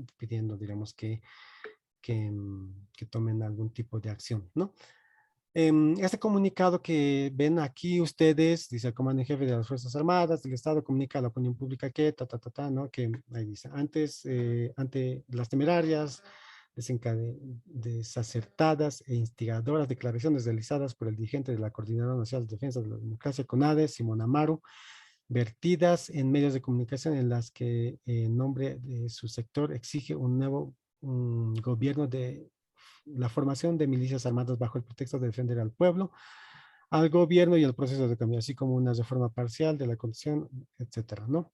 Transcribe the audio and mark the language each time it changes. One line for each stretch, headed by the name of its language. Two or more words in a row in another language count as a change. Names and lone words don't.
Spanish: Pidiendo, digamos, que tomen algún tipo de acción, ¿no? Este comunicado que ven aquí ustedes, dice el comandante en jefe de las Fuerzas Armadas del Estado, comunica a la opinión pública que, ¿no? Que ahí dice, ante las temerarias, desacertadas e instigadoras declaraciones realizadas por el dirigente de la Coordinadora Nacional de Defensa de la Democracia, CONADE, Simón Amaru, vertidas en medios de comunicación en las que en nombre de su sector exige un nuevo gobierno de la formación de milicias armadas bajo el pretexto de defender al pueblo, al gobierno y el proceso de cambio, así como una reforma parcial de la constitución, etcétera, ¿no?